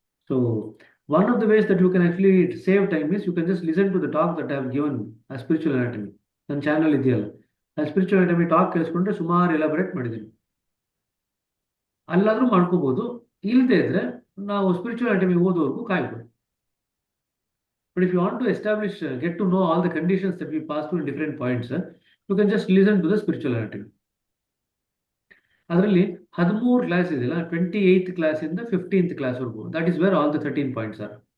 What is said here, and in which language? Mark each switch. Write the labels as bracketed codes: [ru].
[en] So one of the ways that you can actually save time is you can just listen to the talk that I have given ಆ spiritual anatomy. [kn] ನನ್ನ channel ಇದೆಯಲ್ಲ, ಆ spiritual anatomy talk ಕೇಳಿಸ್ಕೊಂಡ್ರೆ ಸುಮಾರು elaborate ಮಾಡಿದ್ದೀನಿ. ಅಲ್ಲಾದ್ರೂ ಮಾಡ್ಕೋಬಹುದು, ಇಲ್ಲದೆ ಇದ್ರೆ ನಾವು spiritual anatomy ಓದೋವರೆಗೂ ಕಾಯ್ಬೋದು. [en] But if you want to establish, get to know all the conditions that we pass through in different points, you can just listen to the spiritual anatomy. [kn] ಅದರಲ್ಲಿ 13 class ಇದೆಯಲ್ಲ, 28th class ಇಂದ 15th class ವರೆಗೂ, [en] That is where all the 13 points are.